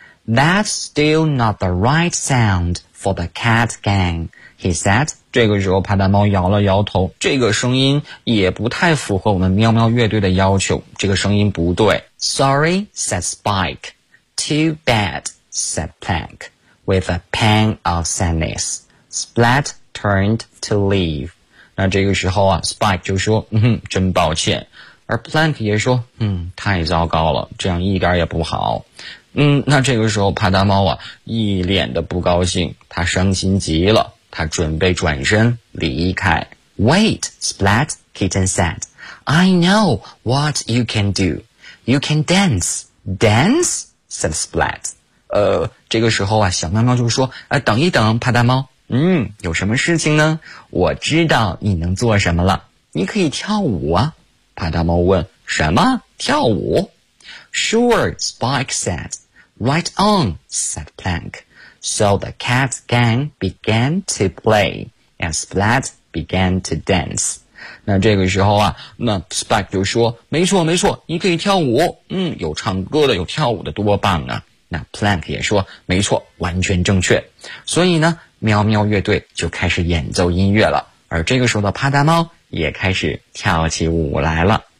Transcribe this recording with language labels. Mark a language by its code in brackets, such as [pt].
[en] That's still not the right sound for the cat gang, he said. [zh] 这个时候派大猫摇了摇头，这个声音也不太符合我们喵喵乐队的要求，这个声音不对。 [en] Sorry, said Spike. Too bad, said Plank. With a pang of sadness, Splat turned to leave. [zh] 那这个时候啊 ,Spike 就说嗯哼真抱歉。而 Plank 也说嗯太糟糕了，这样一点也不好。嗯，那这个时候派大猫啊一脸的不高兴，他伤心极了，他准备转身离开。 [en] Wait, Splat, Kitten said. I know what you can do. You can dance. Dance? Said Splat. [zh] 这个时候啊小喵喵就说等一等派大猫。嗯，有什么事情呢？我知道你能做什么了，你可以跳舞啊。派大猫问，什么？跳舞？ [en] Sure, Spike said. Right on, said Plank. So the cat gang began to play, and Splat began to dance. [zh] 那这个时候啊，那 Spike 就说，没错没错，你可以跳舞，嗯，有唱歌的，有跳舞的，多棒啊。那 Plank 也说，没错，完全正确。所以呢喵喵乐队就开始演奏音乐了，而这个时候的派大猫也开始跳起舞来了。